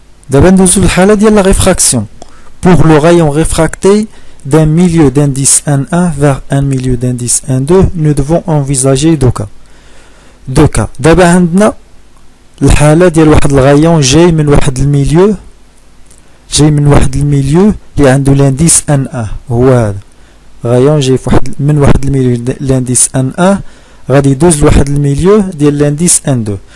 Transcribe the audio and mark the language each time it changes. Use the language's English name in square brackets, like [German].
[Arabic] دابا ندوزو للحالة ديال لا ريفراكسيون. [French] pour le rayon réfracté d'un milieu d'indice N1 vers un milieu d'indice N2 nous devons envisager deux cas. [Arabic] دابا عندنا الحالة ديال واحد الغايون جاي من واحد الميليو اللي عنده لانديس N1. هو هذا غايون جاي من واحد الميليو لانديس N1 غادي يدوز لواحد الميليو ديال لانديس N2.